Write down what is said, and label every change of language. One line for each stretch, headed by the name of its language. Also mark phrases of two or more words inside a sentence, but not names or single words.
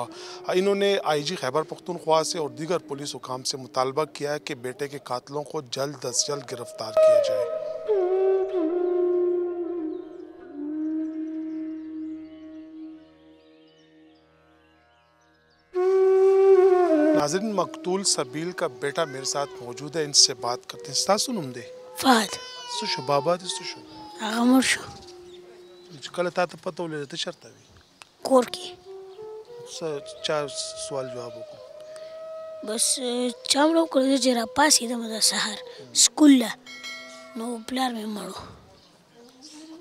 Urdu: انہوں نے آئی جی خیبر پختونخوا سے اور دیگر پولیس حکام سے مطالبہ کیا ہے کہ بیٹے کے قاتلوں کو جلد از جلد گرفتار کیا جائے۔ ناظرین، مقتول سبیل کا بیٹا میرے ساتھ موجود ہے، ان سے بات کرتے ہیں۔
Pashto: ستاسو نوم دی؟ فهد سو شو بابا دی سو شو؟ هغه مړ شو کله تا ته پته ولګېده ته چېرته وې؟ کور کې. څه چا سوال جواب وکړو؟ بس چا مړه وکړه، زه چې راپاڅېدم د سهار سکول له، نو پلار مې مړ و.